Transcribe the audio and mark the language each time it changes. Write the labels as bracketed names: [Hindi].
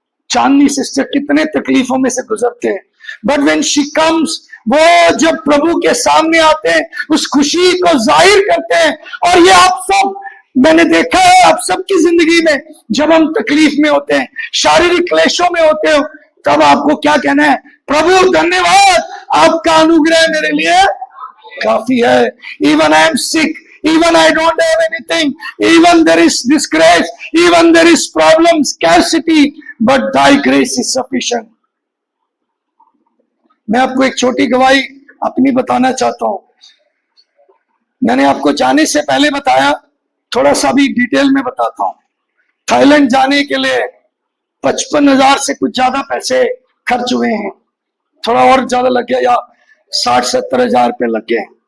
[Hindi] चांदनी sister कितने तकलीफों में से गुजरते हैं, [English] but when she comes, [Hindi] वो जब प्रभु के सामने आते हैं, उस खुशी को जाहिर करते हैं। और ये आप सब, मैंने देखा है आप सबकी जिंदगी में, जब हम तकलीफ में होते हैं, शारीरिक क्लेशों में होते हो, तब आपको क्या कहना है? प्रभु धन्यवाद, आपका अनुग्रह मेरे लिए काफी है। [English] Even I am sick, even I don't have anything, even there is disgrace, even there is problem, scarcity, but thy grace is sufficient। [Hindi] मैं आपको एक छोटी गवाही अपनी बताना चाहता हूं। मैंने आपको जाने से पहले बताया, थोड़ा सा भी डिटेल में बताता हूं। थाईलैंड जाने के लिए 55,000 से कुछ ज्यादा पैसे खर्च हुए हैं, थोड़ा और ज्यादा लग गया, या 60-70 हजार रुपये लग गए।